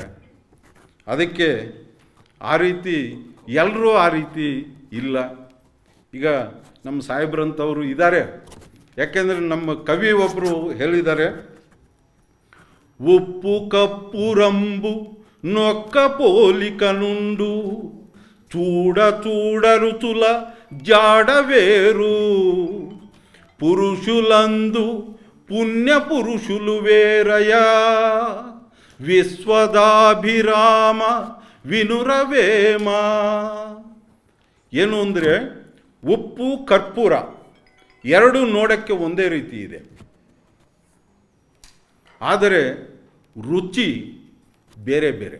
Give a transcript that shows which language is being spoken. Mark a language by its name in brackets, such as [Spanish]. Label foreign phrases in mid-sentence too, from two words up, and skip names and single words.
[Kannada] ಅದಕ್ಕೆ ಆ ರೀತಿ ಎಲ್ಲರೂ ಆ ರೀತಿ ಇಲ್ಲ. ಈಗ ನಮ್ಮ ಸಾಹೇಬ್ರಂಥವರು ಇದ್ದಾರೆ. ಯಾಕೆಂದರೆ ನಮ್ಮ ಕವಿ ಒಬ್ಬರು ಹೇಳಿದ್ದಾರೆ, [Telugu] ఉప్పు కప్పు రంబు నొక్క పోలికనుండు చూడ చూడ రుచుల జాడవేరు పురుషులందు పుణ్య పురుషులు వేరయా విశ్వదాభిరామ వినురవేమ. [Kannada] ಏನು ಅಂದರೆ ಉಪ್ಪು ಕರ್ಪೂರ ಎರಡು ನೋಡೋಕ್ಕೆ ಒಂದೇ ರೀತಿ ಇದೆ, ಆದರೆ ರುಚಿ ಬೇರೆ ಬೇರೆ.